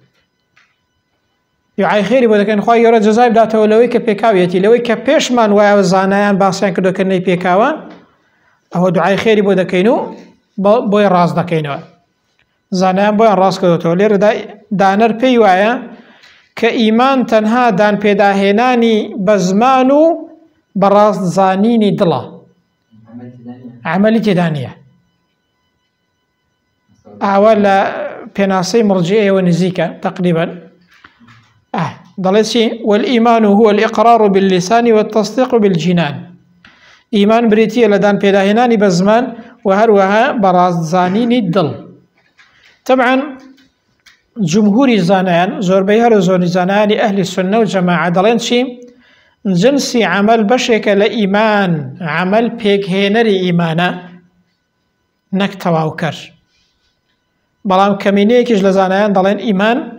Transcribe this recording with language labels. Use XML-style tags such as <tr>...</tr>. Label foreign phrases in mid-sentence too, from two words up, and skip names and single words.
<ckb>دوعای خێری بۆ دەکەین خوای گەورە جەزای بداتەوە لەوەی کە پێکاویەتی لەوەی کە پێشمان وایە زانایان باسییان کردوکردنەی پێکاوە ئەوە دوعای خێری بۆ دەکەین و بۆی ڕاست دەکەینەوە زانایان بۆیان ڕاست کردوتەوە لێرەدا دانەر پێی وایە کە ئیمان تەنها دان پێداهێنانی بە زمان و بەڕاست زانینی دڵە عملی تێدا نییە ئاوا لە پێناسەی مرجئیەوە نزیکە تقریبا دەڵێت چی</ckb> <ar>والإيمان هو الإقرار باللسان والتصديق</ar> <ckb>بالجنان ئیمان بریتیە لە دان پێداهێنانی بە زمان و هەروەها بەڕاست زانینی دڵ طبعا جمهوری زانایان زۆربەی هەر زۆری زانایانی ئەهلی سنە و جەماعە دەڵێن چی جنسی عمل بەشێکە لە ئیمان عمل پێکهێنەری ئیمانە نەک تەواوکەر بەڵام کەمینەیەکیش لە زانایان دەڵێن ئیمان</ckb>